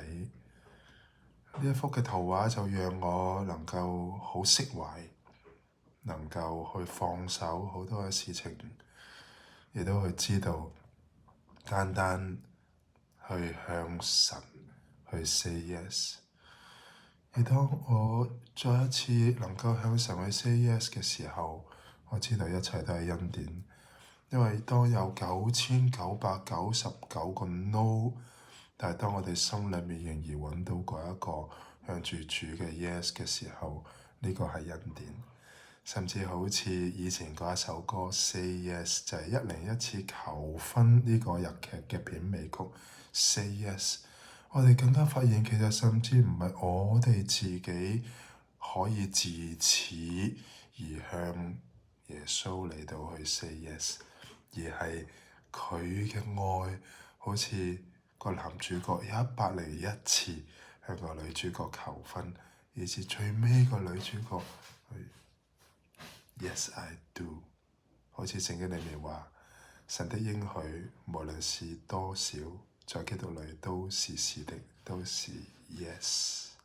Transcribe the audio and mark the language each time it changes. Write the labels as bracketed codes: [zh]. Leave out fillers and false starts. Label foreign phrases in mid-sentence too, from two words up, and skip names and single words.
[yue] 呢一幅嘅圖畫就讓我能夠好釋懷，能夠去放手好多嘅事情，亦都去知道單單去向神去 [en] say yes。 [yue] 而當我再一次能夠向神去 [en] say yes [yue] 嘅時候，我知道一切都係恩典，因為當有9999個 no， 但係當我哋心裏面仍然揾到嗰一個向住主嘅 yes 嘅時候，呢個係恩典。甚至好似以前嗰一首歌 Say Yes，就係101次求婚呢個日劇嘅片尾曲 Say Yes。我哋更加發現其實甚至唔係我哋自己可以自此而向耶穌嚟到去 [en] say yes， [yue] 而係佢嘅愛好似個男主角101次向個女主角求婚，以至最尾個女主角去 [en] Yes I do。 [yue] 好似聖經裏面話，神的應許無論是多少，在基督裏都是是的，都是 yes。